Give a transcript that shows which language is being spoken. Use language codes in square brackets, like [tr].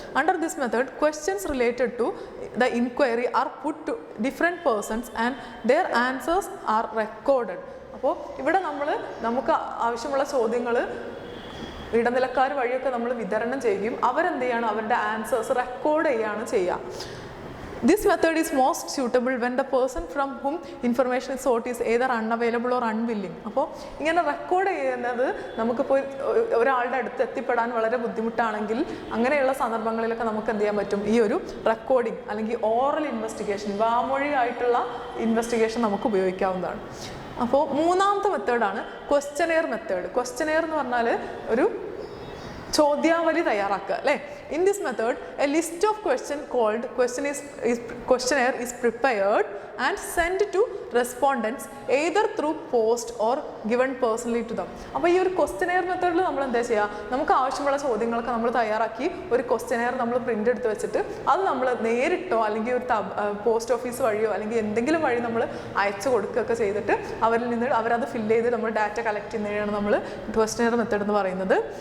[en] Under this method questions related to the inquiry are put to different persons and their answers are recorded. [ml] അപ്പോൾ ഇവിടെ നമുക്ക് ആവശ്യമുള്ള ചോദ്യങ്ങൾ ഇടനിലക്കാർ വഴിയൊക്കെ നമ്മൾ വിതരണം ചെയ്യുകയും അവരെന്ത് ചെയ്യണം, അവരുടെ ആൻസേഴ്സ് റെക്കോർഡ് ചെയ്യുകയാണ് ചെയ്യുക. [en] This method is most suitable when the person from whom information is sought is either unavailable or unwilling. [ml] അപ്പോൾ ഇങ്ങനെ റെക്കോർഡ് ചെയ്യുന്നത് നമുക്കിപ്പോൾ ഒരാളുടെ അടുത്ത് എത്തിപ്പെടാൻ വളരെ ബുദ്ധിമുട്ടാണെങ്കിൽ അങ്ങനെയുള്ള സന്ദർഭങ്ങളിലൊക്കെ നമുക്ക് എന്ത് ചെയ്യാൻ പറ്റും, ഈ ഒരു റെക്കോർഡിംഗ് അല്ലെങ്കിൽ ഓറൽ ഇൻവെസ്റ്റിഗേഷൻ, വാമൊഴിയായിട്ടുള്ള ഇൻവെസ്റ്റിഗേഷൻ നമുക്ക് ഉപയോഗിക്കാവുന്നതാണ്. അപ്പോൾ മൂന്നാമത്തെ മെത്തേഡാണ് ക്വസ്റ്റനെയർ മെത്തേഡ്. ക്വസ്റ്റനെയർ എന്ന് പറഞ്ഞാൽ ഒരു ചോദ്യാവലി തയ്യാറാക്കുക അല്ലേ. [en] In this method a list of question called questionnaire is prepared and sent to respondents either through post or given personally to them. [ml] അപ്പോൾ ഈ ഒരു ക്വസ്റ്റനെയർ മെത്തേഡിൽ നമ്മൾ എന്താ ചെയ്യുക, നമുക്ക് ആവശ്യമുള്ള ചോദ്യങ്ങളൊക്കെ നമ്മൾ തയ്യാറാക്കി ഒരു ക്വസ്റ്റനെയർ നമ്മൾ പ്രിൻ്റ് എടുത്ത് വെച്ചിട്ട് അത് നമ്മൾ നേരിട്ടോ അല്ലെങ്കിൽ ഒരു പോസ്റ്റ് ഓഫീസ് വഴിയോ അല്ലെങ്കിൽ എന്തെങ്കിലും വഴി നമ്മൾ അയച്ചു കൊടുക്കുകയൊക്കെ ചെയ്തിട്ട് അവരിൽ നിന്ന് അവരത് ഫില്ല് ചെയ്ത് നമ്മൾ ഡാറ്റ കളക്ട് ചെയ്യുന്നതിനാണ് നമ്മൾ ക്വസ്റ്റനെയർ മെത്തേഡ് എന്ന് പറയുന്നത്.